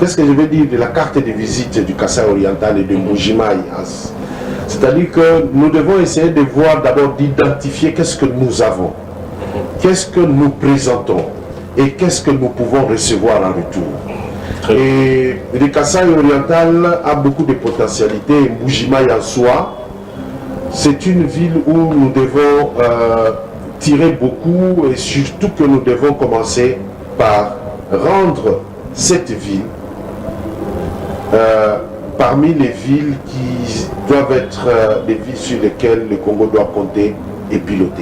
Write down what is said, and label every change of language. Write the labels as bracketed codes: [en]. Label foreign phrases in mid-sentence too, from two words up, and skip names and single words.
[fr] qu'est-ce que je veux dire de la carte de visite du Kasaï oriental et de Mbuji-Mayi? C'est-à-dire que nous devons essayer de voir d'abord, d'identifier qu'est-ce que nous avons, qu'est-ce que nous présentons et qu'est-ce que nous pouvons recevoir en retour. Et le Kasaï oriental a beaucoup de potentialités. Mbuji-Mayi en soi, c'est une ville où nous devons tirer beaucoup et surtout que nous devons commencer par rendre cette ville parmi les villes qui doivent être des villes sur lesquelles le Congo doit compter et piloter.